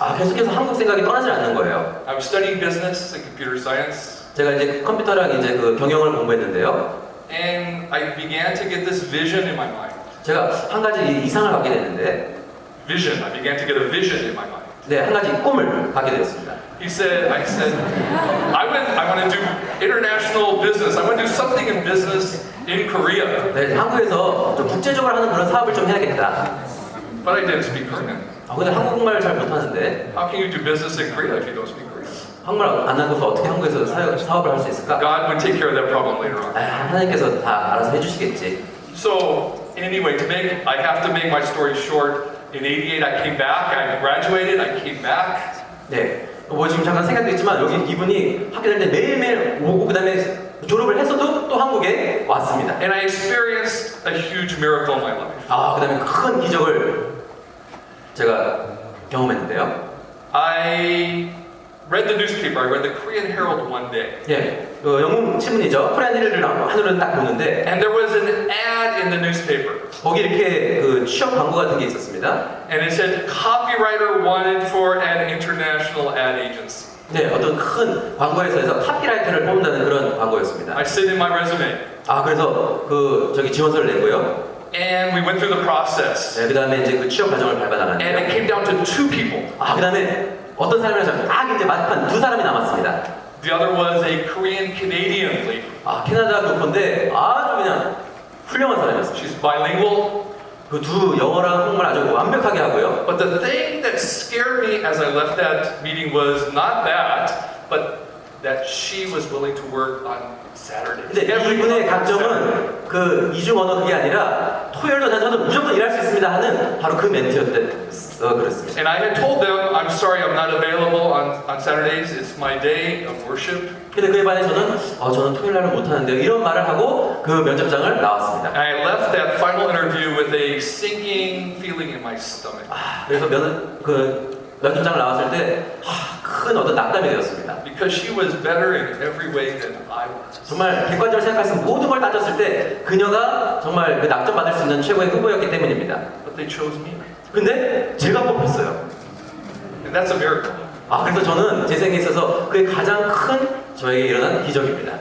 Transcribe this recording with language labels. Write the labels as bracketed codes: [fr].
[ko] 계속해서 한국 생각이 떠나질 않는 거예요. [en] I was studying business and computer science. [ko] 제가 이제 컴퓨터랑 이제 그 경영을 공부했는데요. [en] And I began to get this vision in my mind. [ko] 제가 한 가지 이상을 갖게 됐는데, [en] I began to get a vision in my mind. [ko] 네, 한 가지 꿈을 갖게 되었습니다. [en] I said, I want to do international business. I want to do something in business in Korea. [ko] 네, 한국에서 좀 국제적으로 하는 그런 사업을 좀 해야겠다. [en] But I didn't speak Korean. [ko] 근데 한국말 잘 못하는데 [en] How can you do business in Korea if you don't speak Korean? [ko] 한국말 안 하고서 어떻게 한국에서 사업을 할 수 있을까? [en] God would take care of that problem later on. [ko] 하나님께서 다 알아서 해주시겠지. [en] So anyway, I have to make my story short. In '88, I came back. I graduated. I came back. [ko] 네, 뭐 지금 잠깐 생각도 있지만 여기 이분이 학교 다닐 때 매일매일 오고 그다음에 졸업을 했어도 또 한국에 왔습니다. [en] And I experienced a huge miracle in my life. [ko] 그다음에 큰 기적을 제가 경험했는데요. [en] I read the newspaper. I read the Korean Herald one day. [ko] 예, 영국 신문이죠. 코리안 헤럴드를 하늘을 딱 보는데, [en] And there was an ad in the newspaper. [ko] 거기 이렇게 그 취업 광고 같은 게 있었습니다. [en] And it said, copywriter wanted for an international ad agency. [ko] 네, 어떤 큰 광고회사에서 카피라이터를 뽑는다는 그런 광고였습니다. [en] I sent in my resume. [ko] 그래서 그 저기 지원서를 냈고요. [en] And we went through the process. [ko] 네, 그다음에 이제 그 취업 과정을 [en] And it [ko] 밟아나갔는데요. [en] came down to 2 people. [ko] 그다음에 어떤 사람이랑 딱 이제 마지막 2사람이 남았습니다. [en] The other was a Korean Canadian lady. [ko] 캐나다 교포인데 아주 그냥 훌륭한 사람이었어요. [en] She's bilingual. [ko] 그 두 영어랑 한국말 아주 완벽하게 하고요. [en] But the thing that scared me as I left that meeting was not that, but that she was willing to work on Saturdays. [ko] 근데 이분의 강점은 그 이중 언어 그게 아니라 토요일도 저는 무조건 일할 수 있습니다 하는 바로 그 멘트였어 그랬습니다. [en] And I had told them, I'm sorry, I'm not available on Saturdays. It's my day of worship. [ko] 근데 그에 반해 저는 토요일 날은 못 하는데요. 이런 말을 하고 그 면접장을 나왔습니다. [en] And I left that final interview with a sinking feeling in my stomach. [ko] 그래서 면접장을 나왔을 때 큰 어떤 낙담이 되었습니다. [en] Because she was better in every way than I was. [ko] 정말 객관적으로 생각해서 모든 걸 따졌을 때 그녀가 정말 그 낙점 받을 수 있는 최고의 후보였기 때문입니다. [en] But they chose me. [ko] 근데 제가 뽑혔어요. [en] And that's a miracle. [ko] 그래서 저는 제 생에 있어서 그게 가장 큰 저에게 일어난 기적입니다.